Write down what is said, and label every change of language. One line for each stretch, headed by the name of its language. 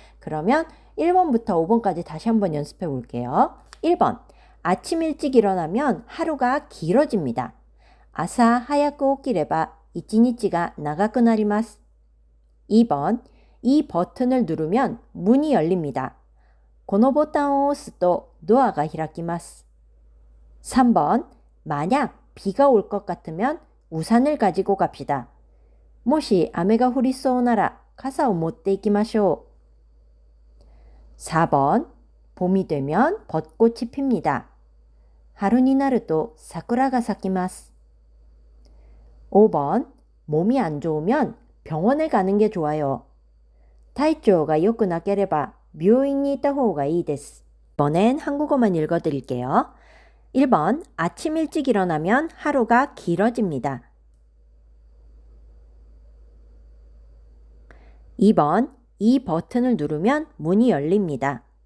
Korean: 그러면 1번부터 5번까지 다시 한번 연습해 볼게요. 1번. 아침 일찍 일어나면 하루가 길어집니다.
Japanese: 아사 하야쿠 오키레바 이치니치가 나가쿠 나리마스.
Korean: 2번. 이 버튼을 누르면 문이 열립니다.
Japanese: このボタンを押すとドアが開きます.
Korean: 3번. 만약 비가 올 것 같으면 우산을 가지고 갑시다.
Japanese: もし雨が降りそうなら傘を持って行きましょう.
Korean: 4번. 봄이 되면 벚꽃이 핍니다.
Japanese: 春になると桜が咲きます.
Korean: 5번. 몸이 안 좋으면 병원에 가는 게 좋아요.
Japanese: 体調が良くなければ病院に行った方がいいです.
Korean: 이번엔 한국어만 읽어드릴게요. 1번. 아침 일찍 일어나면 하루가 길어집니다. 2번. 이 버튼을 누르면 문이 열립니다.